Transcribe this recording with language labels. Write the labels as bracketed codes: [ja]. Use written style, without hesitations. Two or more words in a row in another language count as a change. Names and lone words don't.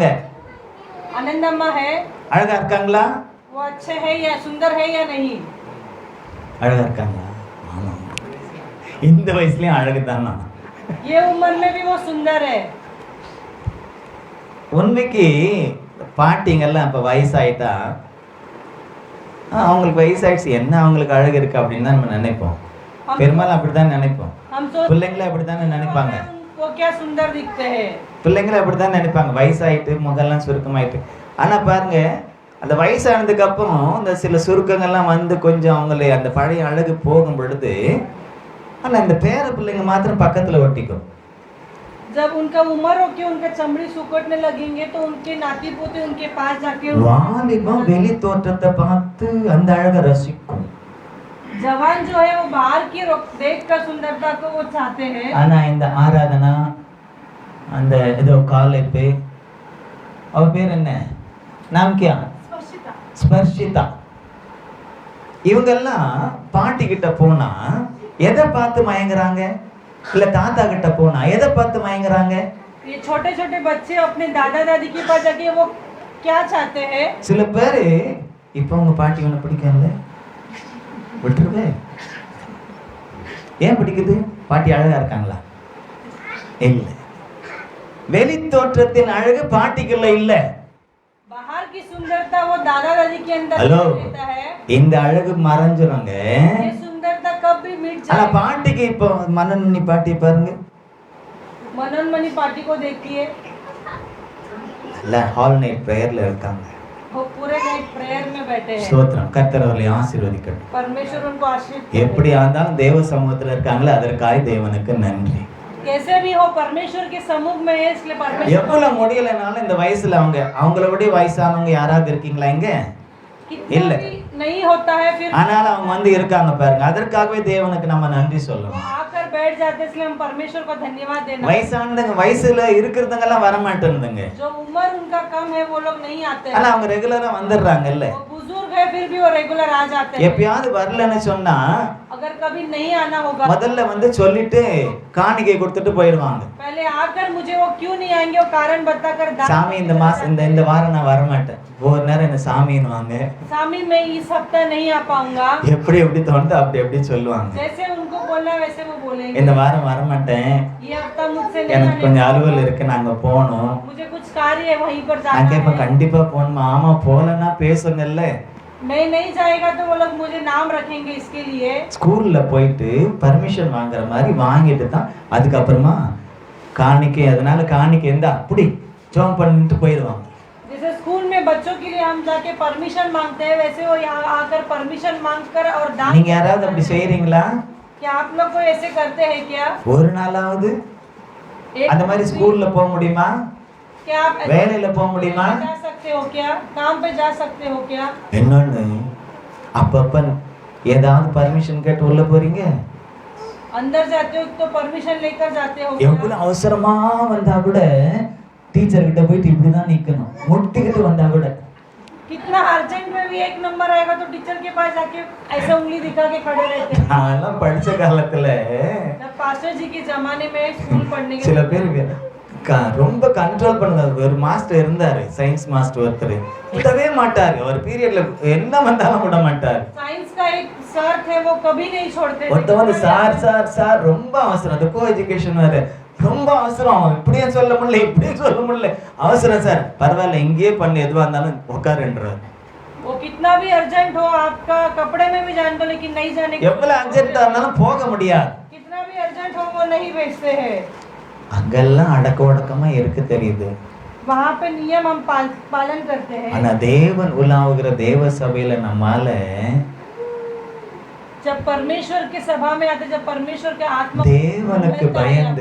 [hi] आनंदम्मा है, [ta] அழகா இருக்காங்களா? [hi] वो अच्छे है या सुंदर है या नहीं? [ta] அழகா இருக்காங்களா? ஆமா, இந்த வயசுலயும் அழகுதானா? [hi] ये उम्र में भी वो सुंदर है। [ta] உண்மைக்கு பாட்டிங்கெல்லாம் இப்போ வயசாயிட்டா அவங்களுக்கு வயசாயிடுச்சு, என்ன அவங்களுக்கு அழகு இருக்கு அப்படின்னு தான் நம்ம நினைப்போம். பெரும்பாலும் அப்படித்தான் நினைப்போம். பிள்ளைங்களும் அப்படித்தானே நினைப்பாங்க. [hi] वो क्या सुंदर दिखते हैं। [ta] பிள்ளைங்களும் அப்படித்தான் நினைப்பாங்க, வயசாயிட்டு முகெல்லாம் சுருக்கமாயிட்டு. ஆனா பாருங்க, அந்த வயசானதுக்கு அப்புறம் இந்த சில சுருக்கங்கள்லாம் வந்து கொஞ்சம் அவங்களே அந்த பழைய அழகு போகும் பொழுது, ஆனா இந்த பேர பிள்ளைங்க மாத்திரம் பக்கத்துல ஒட்டிக்கும். [hi] जब उनका उम्र हो के उनका चमड़ी सुकड़ने लगेंगे तो उनके नाती पोते उनके पास जाके [ta] வாலிபம் வெளி தோற்றத்தை பார்த்து அந்த அழகை ரசிக்கும். [hi] जवान जो है वो बाहर की देखकर सुंदरता को वो चाहते हैं। [ta] ஆனா இந்த ஆராதனா, அந்த ஏதோ காலேப்பு, அவ பேர் என்ன, [hi] नाम क्या, [ta] ஸ்பர்ஷிதா, இவங்கெல்லாம் பாட்டி கிட்ட போனா எதை பார்த்து மயங்குறாங்க? இல்ல தாத்தா கிட்ட போனா எதை பார்த்து மயங்குறாங்க? [hi] ये छोटे छोटे बच्चे अपने दादा दादी के पास जाके वो क्या चाहते हैं? [ta] சில பேரு இப்ப உங்க பாட்டி உன்னை பிடிக்கல விட்டுருவே. ஏன் பிடிக்குது? பாட்டி அழகா இருக்காங்களா? இல்ல. வெளி தோற்றத்தின் அழகு பாட்டிக்குள்ள இல்ல. [hi] बाहर की सुंदरता वो दादा दादी के अंदर [ta] ஹலோ, [hi] रहता है। [ta] இந்த அழகு மறைஞ்சிருங்க. [hi] ये सुंदरता कब भी मिट [ta] ஆனா [hi] जाएगी। [ta] பாட்டிக்கு இப்போ மனநி பாட்டி பாருங்க, [hi] मनोन्मनी पार्टी को देखिए, [ta] இல்ல [en] hall night [ta] பிரேயர்ல இருக்காங்க. [hi] वो पूरे [en] night prayer [hi] में बैठे हैं। [ta] ஸ்தோத்திரம், கர்த்தர் அவர்களை ஆசீர்வதிக்கட்டும். [hi] परमेश्वर उनको आशीष [ta] எப்படி ஆனாலும் தேவ சமூகத்துல இருக்காங்களே, அதற்காக தேவனுக்கு நன்றி. [hi] कैसे भी हो परमेश्वर के समूह में है, इसलिए परमेश्वर [ta] எவ்வளவு முடியலனாலும் இந்த வயசுல அவங்கள விட வயசானவங்க யாராவது இருக்கீங்களா இங்க? [hi] कितना [ta] இல்ல. [hi] भी नहीं होता है फिर [ta] ஆனாலும் அவங்க வந்து இருக்காங்க பாருங்க, அதற்காகவே தேவனுக்கு நம்ம நன்றி சொல்லணும். [hi] आकर बैठ जाते, इसलिए हम परमेश्वर को धन्यवाद देना। [ta] வயசானதுங்க, வயசுல இருக்கிறதுங்க எல்லாம் வர மாட்டேங்குதுங்க. [hi] जो उम्र उनका कम है वो लोग नहीं आते [ta] ஆனா [hi] हैं। [ta] அவங்க ரெகுலரா வந்துடுறாங்கல்ல. [hi] वो बुजुर्ग है फिर भी वो रेगुलर आ जाते हैं। [ta] எப்பயாவது வரலன்னு சொன்னா [hi] अगर कभी नहीं आना होगा [ta] முதல்ல வந்து சொல்லிட்டு காணிக்கை கொடுத்துட்டு போயிடுவாங்க. [hi] पहले आकर मुझे वो क्यों नहीं आएंगे वो कारण बताकर [ta] சாமி இந்த மாசம் இந்த வாரம் நான் வர மாட்டேன், ஒரு நேரம் என்ன சாமின்னுவாங்க. [hi] स्वामी मैं इस हफ्ता नहीं आ पाऊंगा, [ta] எப்படி எப்படி தோணுது அப்படி சொல்லுவாங்க. [hi] जैसे उनको बोलना वैसे वो बोलेंगे। [ta] இந்த வாரம் வர மாட்டேன், [hi] ये हफ्ता मुझसे नहीं [ta] எனக்கு [hi] आने [ta] கொஞ்சம் [hi] वाला। [ta] அலுவல் இருக்கு, நாங்க போகணும். [hi] मुझे कुछ कार्य है वहीं पर [ta] நான் [hi] जाना [ta] கேட்பேன், [hi] है। [ta] கண்டிப்பா போகணுமா? ஆமா, போகலன்னா பேசுங்கல்ல. [hi] मैं नहीं जाएगा तो वो लोग मुझे नाम रखेंगे इसके लिए। [ta] ஸ்கூல்ல போயிட்டு பர்மிஷன் வாங்குற மாதிரி வாங்கிட்டு தான் அதுக்கப்புறமா காணிக்கை, அதனால காணிக்கை எந்த அப்படி ஜோம் பண்ணிட்டு போயிடுவாங்க. [hi] जैसे स्कूल में बच्चों के लिए हम जाके परमिशन मांगते हैं, वैसे वो यहाँ आकर परमिशन मांगकर और दान। [ta] நீங்க யாராவது அப்படி செய்றீங்களா? [hi] क्या आप लोग को ऐसे करते हैं क्या? [ta] ஒரு நாளாவது [hi] एक [ta] அந்த மாதிரி ஸ்கூல்ல போக முடியுமா? [hi] क्या आप [ta] வேலையில போக முடியுமா? [hi] जा सकते हो क्या? काम पे जा सकते हो क्या? [ta] என்னன்னு அப்பப்ப ஏதாவது பர்மிஷன் கேட்டு உள்ள போறீங்க? [hi] अंदर जाते हो तो परमिशन लेकर जाते हो क्या? [ta] எவ்வளவு அவசரமா வந்தா கூட டீச்சர் கிட்ட போயிட்டு இப்படிதான் நிக்கணும், முட்டிக்கிட்டு வந்தா கூட. [hi] कितना अर्जेंट में भी एक नंबर आएगा तो टीचर के पास जाके ऐसे उंगली दिखा के खड़े रहते हैं। [ta] நான் படிச்ச காலத்துல [hi] जब पास्टर जी के जमाने में स्कूल पढ़ने के [ta] சில பேர் ரொம்ப கண்ட்ரோல் பண்ணது. ஒரு மாஸ்டர் இருந்தாரு, சயின்ஸ் மாஸ்டர் ஒருத்தர், விடவே மாட்டாரு. ஒரு பீரியட்ல என்ன வந்தாலும் விட மாட்டாரு. [hi] साइंस का एक सर थे, वो कभी नहीं छोड़ते थे। [ta] ஒருத்தவங்க சார் சார் சார் ரொம்ப அவசரம், அது கோ எஜுகேஷன் வேற, ரொம்ப அவசரம், இப்படியே சொல்ல முடியல இப்படியே சொல்ல முடியல, அவசரம் சார், பரவாயில்ல இங்கேயே பண்ணு, எதுவா இருந்தாலும் உட்காருன்றார். [hi] वो कितना भी अर्जेंट हो, आपका कपड़े में भी जान दो लेकिन नहीं जाने [ta] எவ்வளவு அர்ஜென்ட்டா இருந்தாலும் போக முடியாது. [hi] कितना भी अर्जेंट हो वो नहीं भेजते हैं। [ta] அங்கெல்லாம் அடக்க ஒடுக்கமா இருக்கு தெரியுது. [hi] वहाँ पे नियम हम पालन करते हैं। [ta] ஆனா தேவன் உலாவுகிற தேவ சபையில நம்மால [hi] जब परमेश्वर के सभा में आते, जब परमेश्वर के आत्मा